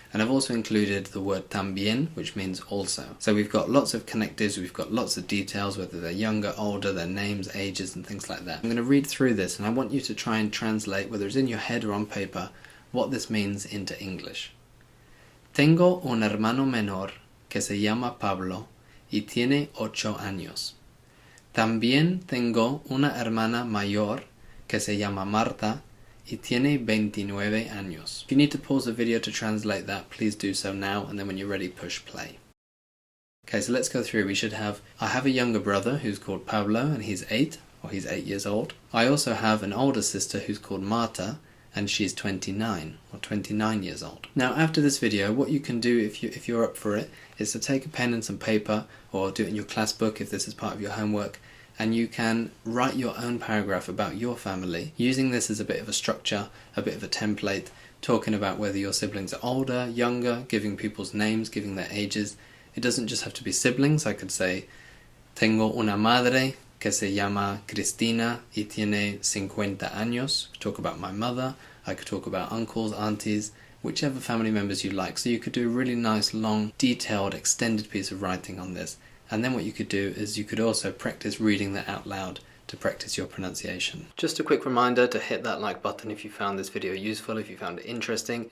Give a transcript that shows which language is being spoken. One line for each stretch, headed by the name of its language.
English: And I've also included the word también, which means also. So we've got lots of connectives, we've got lots of details, whether they're younger, older, their names, ages, and things like that. I'm going to read through this, and I want you to try and translate, whether it's in your head or on paper, what this means into English.
Spanish: Tengo un hermano menor que se llama Pablo y tiene 8 años.
English: También tengo una hermana mayor que se llama Marta y tiene 29 años. If you need to pause the video to translate that, please do so now, and then when you're ready, push play. Okay, so let's go through. We should have, I have a younger brother who's called Pablo, and he's 8 years old. I also have an older sister who's called Marta, and she's 29 years old. Now after this video, what you can do if you're up for it, is to take a pen and some paper, or do it in your class book if this is part of your homework, and you can write your own paragraph about your family, using this as a bit of a structure, a bit of a template, talking about whether your siblings are older, younger, giving people's names, giving their ages. It doesn't just have to be siblings.
Spanish: I could say, tengo una madre que se llama Cristina y tiene 50 años.
English: Talk about my mother. I could talk about uncles, aunties, whichever family members you like. So you could do a really nice, long, detailed, extended piece of writing on this. And then what you could do is you could also practice reading that out loud to practice your pronunciation. Just a quick reminder to hit that like button if you found this video useful, if you found it interesting.